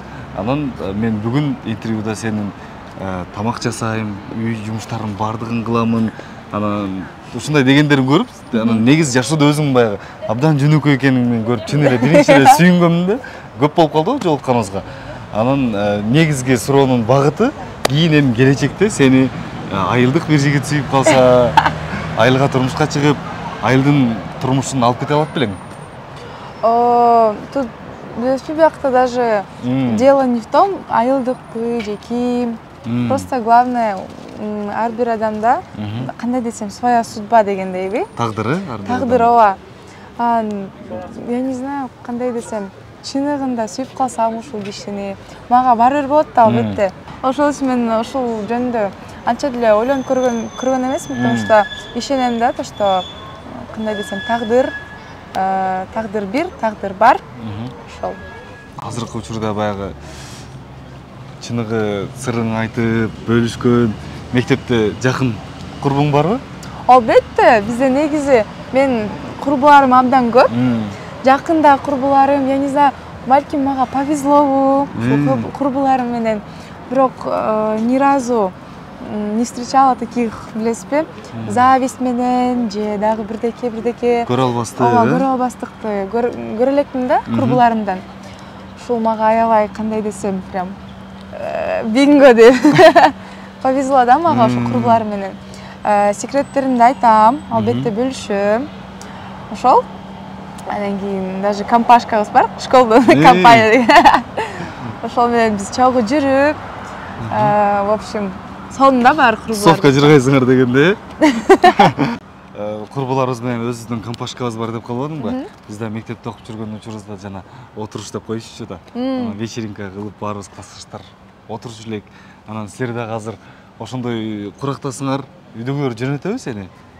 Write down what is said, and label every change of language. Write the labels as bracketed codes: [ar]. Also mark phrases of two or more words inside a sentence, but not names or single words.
[ky] Анан мен бүгүн интервьюда сенин тамак жасайм, үй жумуштарын бардыгын кыламын, анан ушундай дегендерин көрүп, анан негизи жашоодо өзүң баягы абдан жөнөкөй экениңди көрүп, чын эле биринчи эле сүйүнгөм да. Көп болуп калды жолукканыбызга. Анан негизги суроонун багыты кийин эми келечекте сени айылдык бир жигит сүйүп калса, айылга турмушка чыгып, айылдын турмушун алып кете алат белең? [ru] Тут в биякта даже дело не в том, [ky] айылдыкпы же ким. [ru] Просто главное [ky] ар бир адамда кандай десем, [ru] своя судьба дегендейби. [ky] Тагдыры? Тагдыр, ооба. [ru] Я не знаю, [ky] кандай десем, чыныгында сүйүп калсам ушул кишини, мага баары бир болот да албетте. Ошол үчүн мен ушул жөнүндө анча деле ойлонуп көргөн эмесмин, [ru] потому что [ky] ишенем да, [ru] то что [ky] кандай десем, тагдыр бир, тагдыр бар. Ошол. Азыркы учурда баягы чыныгы сырын айтып, бөлүшкөн мектепте жакын курбуң барбы? Албетте, бизде негизи мен курбуларым абдан көп. Жакында курбуларым, [ru] я не знаю, [ky] балким мага повезлобу курбуларым менен. [ru] Бирок ни разу не встречала таких, [ky] билесизби, зависть менен же дагы бирдеке көрө албастык. Ооба, көрө албастыкты көрө электим да курбуларымдан. Ушул мага аябай кандай десем, прям бинго деп. Повезло да мага ошол курбуларым менен. Секреттеримди айтам, албетте бөлүшөм. Ошол. Анан кийин даже компашкабыз бар, школдун компания деген. Ошол менен биз чогуу жүрүп, [ru] в общем, [ky] сонунда баары курбулар. Совка жыргайсыңар дегенде. курбуларыбыз менен өзүбүздүн компашкабыз бар деп калбадыңбы? Биз да мектепте окуп жүргөн учурубузда жана отуруш деп коюшчу да. Вечеринка кылып баарыбыз классташтар отуруп элек. Анан силер дагы азыр ошондой курактасыңар, үйдөгүлөр жөнөтөбү сени?